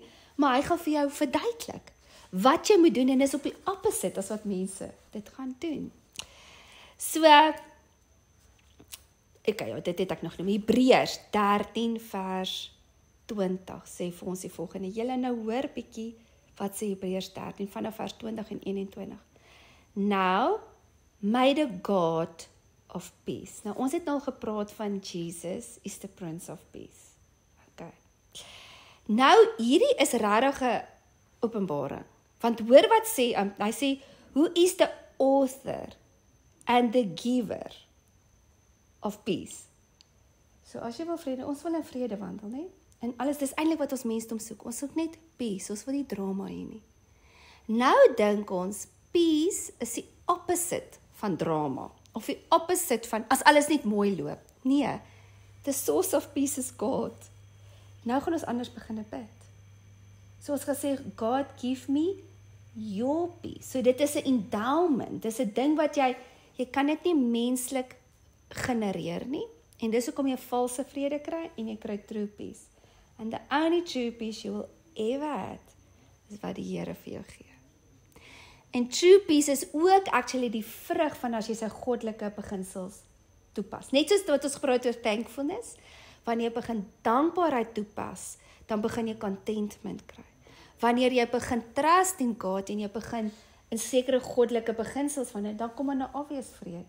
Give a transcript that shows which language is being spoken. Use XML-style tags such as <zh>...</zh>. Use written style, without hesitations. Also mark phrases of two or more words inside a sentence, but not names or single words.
<af>Maar hy gaan vir jou verduidelik wat jy moet doen, en is op die opposite as wat mense dit gaan doen. So, dit het ek nog noem, Hebreërs 13 vers 20 sê vir ons die volgende. Julle nou hoor bietjie wat sê Hebreërs 13 vanaf vers 20 en 21.</af> <en>Now, may the God of peace.</en> <af>Nou, ons het nou gepraat van Jesus</af> <en>is the Prince of Peace.</en> <af>Okay. Nou, hierdie is regtig 'n openbaring. Want hoor wat sê, hy sê,</af> <en>who is the author and the giver of peace.</en> <af>So as jy wil vrede, ons wil in vrede wandel, né? En alles, dis eintlik wat ons mensdom soek. Ons soek net peace, ons wil nie drama hê nie. Nou dink ons, peace is die opposite van drama. Of die opposite van, as alles net mooi loop. Nee,</af> <en>the source of peace is God.</en> <af>Nou gaan ons anders begin bid. So ons gesê,</af> <en>God give me your peace.</en> <af>So dit is 'n endowment, dis 'n ding wat jy kan dit nie menslik genereer nie, en dis hoekom jy valse vrede kry, en jy kry</af> <en>true peace. And the only true peace you will ever have,</en> <af>is wat die Here vir jou gee. En</af> <en>true peace</en> <af>is ook actually die vrug van as jy sy goddelike beginsels toepas. Net soos wat ons gepraat oor thankfulness, wanneer jy begin dankbaarheid toepas, dan begin jy contentment kry. Wanneer jy begin</af> <en>trust in God,</en> <af>en jy begin in sekere goddelike beginsels van dit, dan kom dan obvious vrede.</af>